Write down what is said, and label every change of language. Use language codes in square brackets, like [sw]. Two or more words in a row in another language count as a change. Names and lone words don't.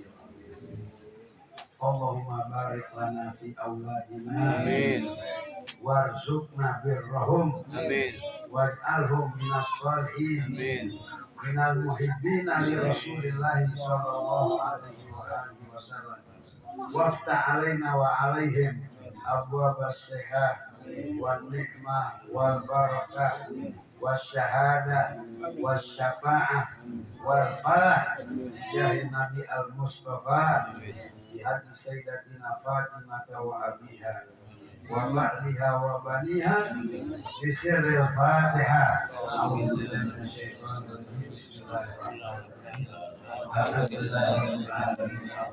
[ar] اللهم بارك لنا في أولادنا وارزقنا برهم واجعلهم من الصالحين من المحبين لرسول الله صلى الله عليه وعلى آله وسلم وافتح علينا وعليهم أبواب الصحة والنعمة والبركة والشهادة والشفاعة والفلاح جاه النبي المصطفى دي حديث سيدتنا فاطمة وأبيها وبعلها وبنيها بسر الفاتحة. أعوذ بالله من الشيطان الرجيم. بسم الله الرحمن الرحيم. الحمد لله رب العالمين